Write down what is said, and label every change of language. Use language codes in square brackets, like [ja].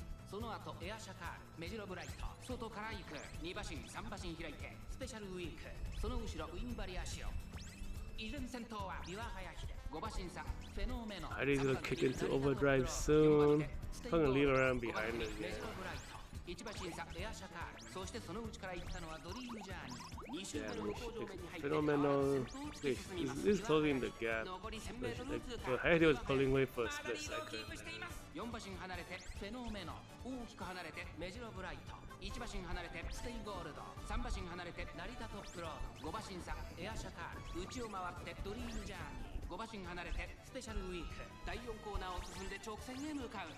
[ja] その後エアシャカール、メジロブライト、外から行く2馬身3馬身開いてスペシャルウィーク、その後ろウィンバリアシオ。依然先頭はビワハヤヒデ、5馬身差フェノメノ。 [en] Heidi's gonna kick into overdrive soon. Gonna leave around behind us. [ja] 1馬身差エアシャカール、そしてその内から行ったのはドリームジャーニー。 2周目の向こう上面に入って [en] Fenomeno is closing the gap. Like, Hayahide was pulling away for a split second. [ja] 4馬身離れてフェノメノ、大きく離れてメジロブライト、1馬身離れてステイゴールド、3馬身離れて成田トップロード、5馬身差エアシャカール、内を回ってドリームジャーニー、5馬身離れてスペシャルウィーク、第4コーナーを進んで直線へ向かう。